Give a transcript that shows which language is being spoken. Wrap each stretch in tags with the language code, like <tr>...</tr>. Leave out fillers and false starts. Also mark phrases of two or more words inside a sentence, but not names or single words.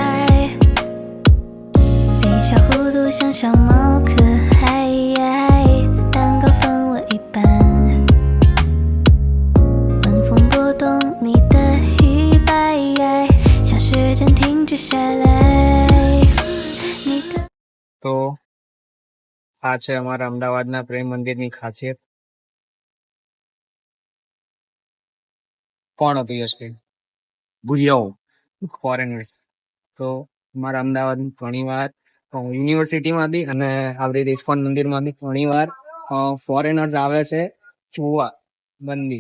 <zh>微笑弧度像小猫可爱，蛋糕分我一半，晚风拨动你的衣摆，像时间停止下来。</zh> <gu>તો આ છે અમારા અમદાવાદના પ્રેમ મંદિરની ખાસિયત. કોણ હતું યશભાઈ? ભૂલિયાઓ, ફોરેનર્સ. તો અમારા અમદાવાદ ઘણી વાર યુનિવર્સિટીમાં બી અને આવી રીતે ઇસ્કોન મંદિરમાં બી ઘણી વાર ફોરેનર્સ આવે છે જોવા મંદિર.</gu>